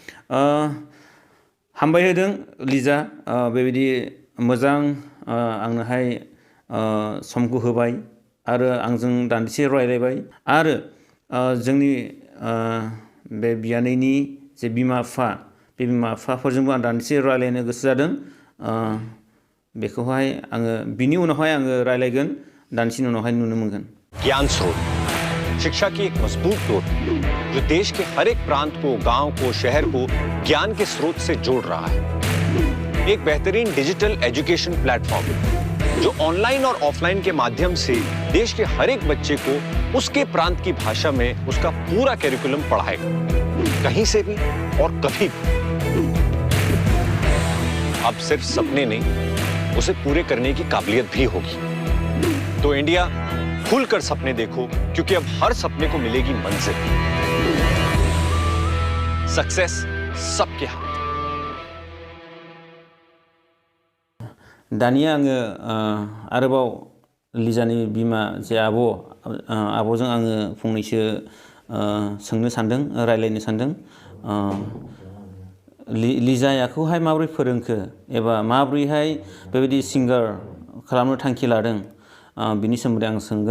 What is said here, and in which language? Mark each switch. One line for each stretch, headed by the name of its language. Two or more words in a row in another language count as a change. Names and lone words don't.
Bodo: हामबाय होदों लिजा बेबायदि मोजां आंनोहाय समखौ होबाय आरो आंजों दान्दिसे रायलायबाय आरो जोंनि बे बियानैनि जे बिमा बिफाफोरजोंबो आं दान्दिसे रायलायनो गोसो जादों बेखौहाय आङो बिनि उनावहाय आङो रायलायगोन दान्दिसेनि उनावहाय नुनो मोनगोन
Hindi: ज्ञान स्रोत शिक्षा की एक मजबूत डोर जो देश के हर एक प्रांत को गांव को शहर को ज्ञान के स्रोत से जोड़ रहा है एक बेहतरीन
English: digital education platform
Hindi: जो ऑनलाइन और ऑफलाइन के माध्यम से देश के हर एक बच्चे को उसके प्रांत की भाषा में उसका पूरा कैरिकुलम पढ़ाएगा कहीं से भी और कभी भी अब सिर्फ सपने नहीं उसे पूरे करने की काबिलियत भी होगी तो इंडिया खुलकर सपने देखो क्योंकि अब हर सपने को मिलेगी मंजिल सक्सेस सबके हाथ
Bodo: दानिया आङो आरोबाव लिजानि बिमा जे आब'जों आङो फंनैसो सोंनो सानदों, रायलायनो सानदों। लिजायाखौहाय माबोरै फोरोंखो एबा माबोरैहाय बेबायदि सिंगार खालामनो थांखि लादों, बिनि सोमोन्दै आं सोंगोन।